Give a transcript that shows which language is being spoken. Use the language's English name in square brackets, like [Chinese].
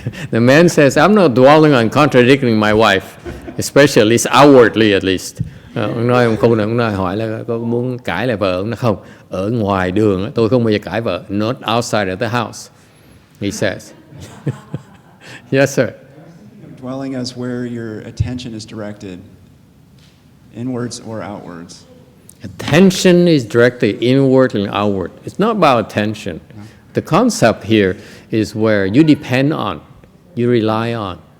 [English] The man says, I'm not dwelling on contradicting my wife, especially, at least outwardly at least. [Vietnamese] Ông nói, ông nói hỏi là có muốn cãi lại vợ, ông nói không, ở ngoài đường tôi không bao giờ cãi vợ, [English] not outside of the house, he says. Yes, sir. Dwelling as where your attention is directed, inwards or outwards. Attention is directed inward and outward. It's not about attention. No. The concept here is where you depend on, you rely on.